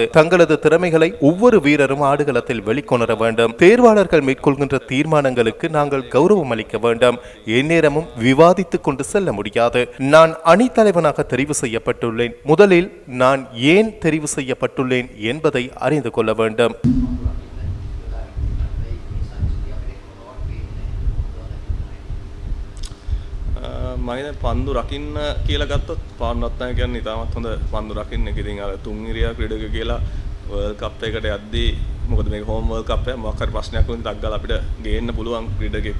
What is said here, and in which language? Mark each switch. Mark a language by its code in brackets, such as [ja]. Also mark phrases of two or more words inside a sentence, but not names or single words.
[ta] தங்களது திறமைகளை ஒவ்வொரு வீரரும் ஆடுகளத்தில் வெளிக்கொணர வேண்டும். தேர்வாளர்கள் மேற்கொள்கின்ற தீர்மானங்களுக்கு நாங்கள் கௌரவம் அளிக்க வேண்டும். எந்நேரமும் விவாதித்துக் கொண்டு செல்ல முடியாது. நான் அணி தலைவனாக தெரிவு செய்யப்பட்டுள்ளேன். முதலில் நான் ஏன் தெரிவு செய்யப்பட்டுள்ளேன் என்பதை அறிந்து கொள்ள வேண்டும். [si] මම පන්දු රකින්න කියලා ගත්තොත් පාන්නත් නැහැ කියන්නේ ඉතාමත් හොඳ පන්දු රකින්න එක. ඉතින් අර තුන්ගිරියා ක්‍රීඩක කියලා [en] World Cup [si] එකකට යද්දී මොකද මේක [en] home World Cup [si] එක මොකක් හරි ප්‍රශ්නයක් වුණොත් ටක් ගාලා අපිට ගේන්න පුළුවන් ක්‍රීඩකෙක්ව.